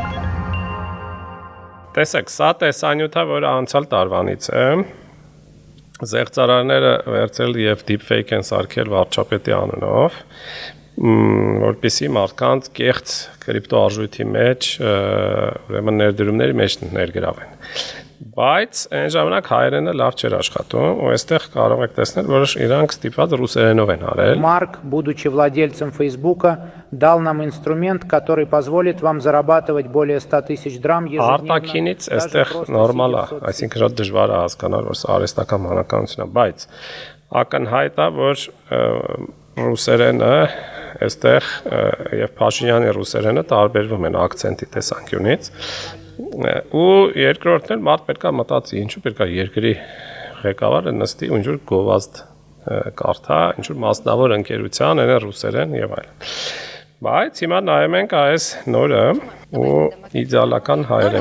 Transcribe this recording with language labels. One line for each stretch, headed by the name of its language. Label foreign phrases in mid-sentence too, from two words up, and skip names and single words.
Armenian: Տեսեք, սա տեսանյութը, որը անցյալ տարվանից է, զեղծարարները վերցել եւ deepfake են սարքել վարչապետի անունով, որպեսզի մարդկանց կեղծ կրիպտոարժույթի մեջ ուրեմն ներդրումների մեջ ներգրավեն։ Բայց այն ժամանակ հայերենը լավ չէր աշխատում, ու այստեղ կարող եք տեսնել, որ իրանք ստիպված ռուսերենով են արել։
Russian: Марк, будучи владельцем Фейсбука, дал нам инструмент, который позволит вам зарабатывать более 100 тысяч драм ежедневно.
Armenian: Արտաքինից այստեղ նորմալ է, այսինքն շատ դժվար է հասկանալ, որ սա արհեստական բանականություն է, բայց ակնհայտ է, որ ռուսերենը այստեղ եւ Փաշինյանի ռուսերենը տարբերվում են акցենտի տեսանկյունից։ Ու երկրորդն էլ մարդ պետք է մտածի, ինչու պետք է երկրի ղեկավարը նստի ու ինչ-որ գովազդ կարդա, ինչ-որ մասնավոր ընկերության են ռուսերեն եւ այլն։ Բայց հիմա նայում ենք այս նորը ու իդեալական հայերենը։